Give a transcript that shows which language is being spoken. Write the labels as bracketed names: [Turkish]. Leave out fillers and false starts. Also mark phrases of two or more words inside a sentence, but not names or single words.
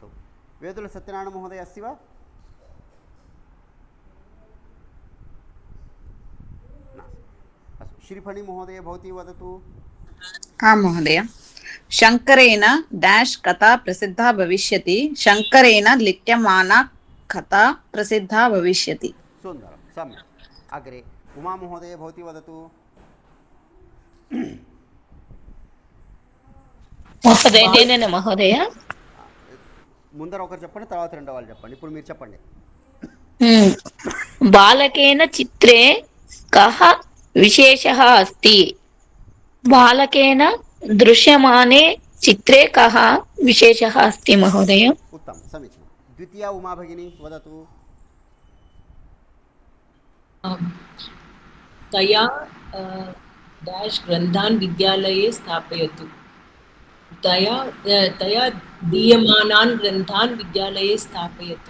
[Sanskrit] वेदुल सत्यनारायण महोदय अस्ति वा? श्रीफणि महोदय भवती वदतु. आं महोदय. शङ्करेण डैश् कथा प्रसिद्धा भविष्यति. शङ्करेण लिख्यमाना कथा प्रसिद्धा भविष्यति. सुन्दरं, सम्यक्. अग्रे उमा महोदय भवती वदतु. మహోదయ [Telugu] ముందర ఒకరు చెప్పండి, తర్వాత రెండో వాళ్ళు చెప్పండి. ఇప్పుడు మీరు చెప్పండి. [Sanskrit] బాలకేన చిత్రే కః విశేషः अस्ति. బాలకేన దృశ్యమానే చిత్రే కః విశేషः अस्ति మహోదయ. उत्तमं, समीचीनं. द्वितीया उमा भगिनी वदतु. तया डैश् ग्रन्थान् विद्यालये स्थापयतु. तया दीयमानान् ग्रन्थान् विद्यालये स्थापयतु.